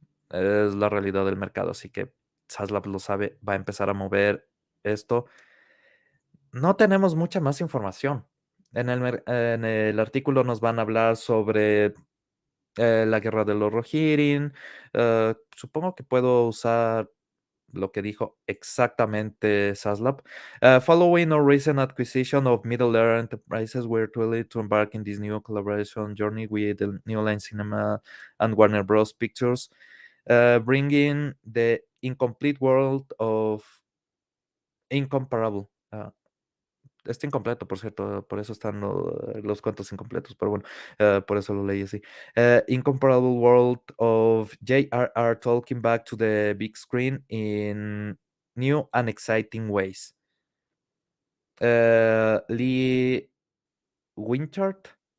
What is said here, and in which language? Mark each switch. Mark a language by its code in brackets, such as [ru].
[es] Es la realidad del mercado, así que Zaslav lo sabe, va a empezar a mover esto. No tenemos mucha más información. En el artículo nos van a hablar sobre la Guerra de los Rohirrim. Supongo que puedo usar lo que dijo exactamente Zaslav. [en] Following our recent acquisition of Middle Earth Enterprises, we're thrilled to embark in this new collaboration journey with the New Line Cinema and Warner Bros. Pictures, bringing the incomplete world of incomparable. [es] Está incompleto, por cierto, por eso están los cuentos incompletos, pero bueno, por eso lo leí así. [en] Incomparable World of J.R.R. Tolkien back to the big screen in new and exciting ways. Lee Winchard,